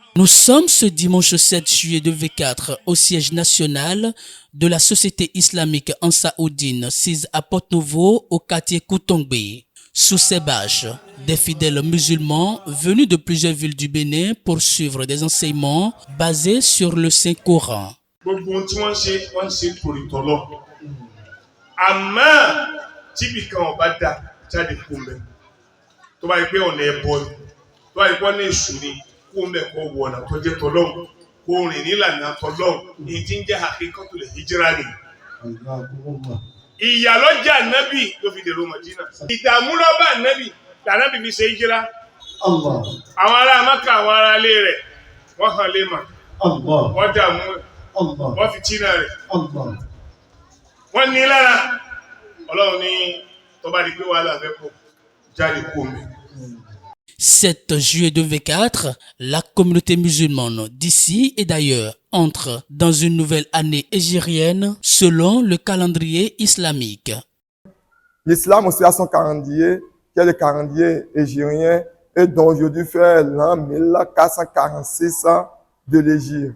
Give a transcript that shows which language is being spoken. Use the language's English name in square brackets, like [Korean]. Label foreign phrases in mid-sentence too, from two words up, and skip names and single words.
[French] Nous sommes ce dimanche 7 juillet 2024 au siège national de la Société islamique Ansaoudine, sise à Porte-Nouveau, au quartier Koutombé. Sous ces bâches, des fidèles musulmans venus de plusieurs villes du Bénin pour suivre des enseignements basés sur le Saint-Coran. [Yoruba] kó mbẹ kó wọnà tó jẹ́ tọlọ́hun kó rìn nílànà tọlọ́hun èyí tí ń jẹ́ [Arabic] حقيقة الهجرة [Yoruba] ni. ìyà ló jẹ ànábì ló fi dèrò Mádínà, ìdààmú ló bá ànábì lànábì fi ṣe hijira. àwọn ará Mákà àwọn ará ilé rẹ̀ wọ́n hàn lé mà, wọ́n dààmú wọ́n fi tínà rẹ̀, wọ́n ní lára. Ọlọ́run ní tó bá di pé wàhálà fẹ́ pọ̀ jáde kó mbẹ. [French] 7 juillet 2024, la communauté musulmane d'ici et d'ailleurs entre dans une nouvelle année hégirienne selon le calendrier islamique. L'islam aussi a son calendrier, qui est le calendrier hégirien, et dont aujourd'hui fait l'an 1446 de l'Hégire.